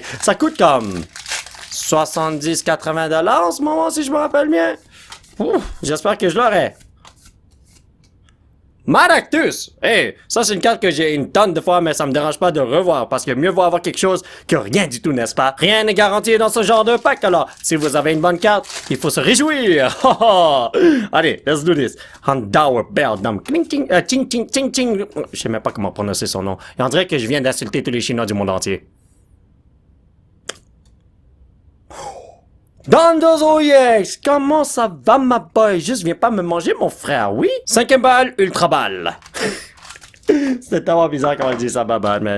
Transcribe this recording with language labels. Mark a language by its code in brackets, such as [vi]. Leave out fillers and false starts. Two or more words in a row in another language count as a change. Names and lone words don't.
[fr] Ça coûte comme 70-80$ en ce moment, si je me rappelle bien. J'espère que je l'aurai. Maractus! Hey, ça c'est une carte que j'ai une tonne de fois, mais ça me dérange pas de revoir, parce que mieux vaut avoir quelque chose que rien du tout, n'est-ce pas? Rien n'est garanti dans ce genre de pack, alors si vous avez une bonne carte, il faut se réjouir! Allez, [en] let's do this! [fr] Handauer Beldam, cling cling, ching ching ching ching. Je sais même pas comment prononcer son nom. Et on dirait que je viens d'insulter tous les Chinois du monde entier. Dandozo EX, comment ça va ma boy? Juste viens pas me manger mon frère, oui? 5e balle, ultra balle. C'était tellement bizarre quand on dit ça, [en] bad man.